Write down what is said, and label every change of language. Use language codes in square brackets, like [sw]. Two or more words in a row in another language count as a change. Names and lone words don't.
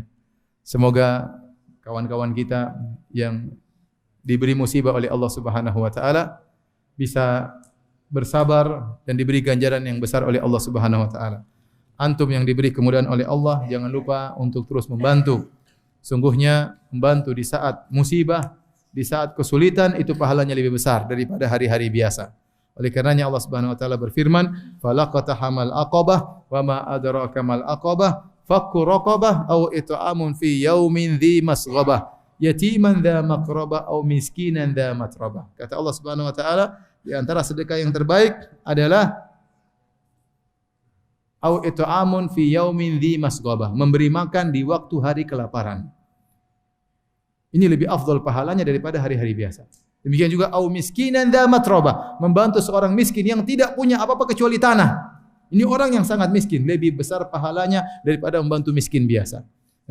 [id] Semoga kawan-kawan kita yang diberi musibah oleh Allah [ar] سبحانه وتعالى [id] bisa bersabar dan diberi ganjaran yang besar oleh Allah [ar] سبحانه وتعالى. [id] Antum yang diberi kemudahan oleh Allah, jangan lupa untuk terus membantu. Sungguhnya membantu di saat musibah, di saat kesulitan itu pahalanya lebih besar daripada hari-hari biasa. Oleh karenanya Allah [ar] سبحانه وتعالى [id] berfirman, [ar] "فلا اقتحم العقبة وما أدراك ما العقبة فك رقبة أو إطعام في يوم ذي مسغبة يتيما ذا مقربة أو مسكينا ذا متربة." [id] Kata Allah [ar] سبحانه وتعالى, [id] di antara sedekah yang terbaik adalah [ar] أو إطعام في يوم ذي مسغبة, [id] memberi makan di waktu hari kelaparan. Ini lebih afdal pahalanya daripada hari-hari biasa. Demikian juga [ar] أو مسكينا ذا متربة, [id] membantu seorang miskin yang tidak punya apa-apa kecuali tanah. Ini orang yang sangat miskin, lebih besar pahalanya daripada membantu miskin biasa.